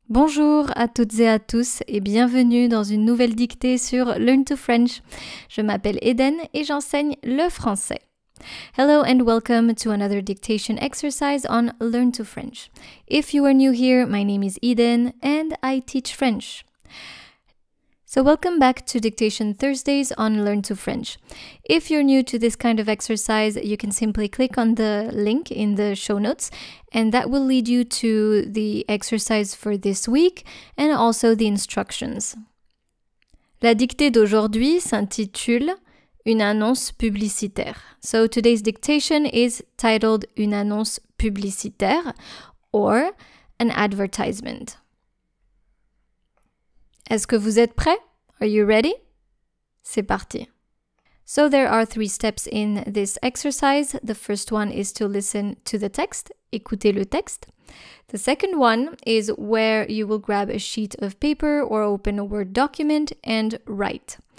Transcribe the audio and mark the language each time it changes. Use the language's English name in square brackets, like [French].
[French] Bonjour à toutes et à tous et bienvenue dans une nouvelle dictée sur Learn to French. Je m'appelle Eden et j'enseigne le français. [English] Hello and welcome to another dictation exercise on Learn to French. If you are new here, my name is Eden and I teach French. So welcome back to Dictation Thursdays on Learn to French. If you're new to this kind of exercise, you can simply click on the link in the show notes and that will lead you to the exercise for this week and also the instructions. [French] La dictée d'aujourd'hui s'intitule Une annonce publicitaire. [English] So today's dictation is titled [French] Une annonce publicitaire [English] or an advertisement. [French] Est-ce que vous êtes prêts? [English] Are you ready? [French] C'est parti. [English] So there are 3 steps in this exercise. The first one is to listen to the text, [French] écouter le texte. [English] The second one is where you will grab a sheet of paper or open a Word document and write.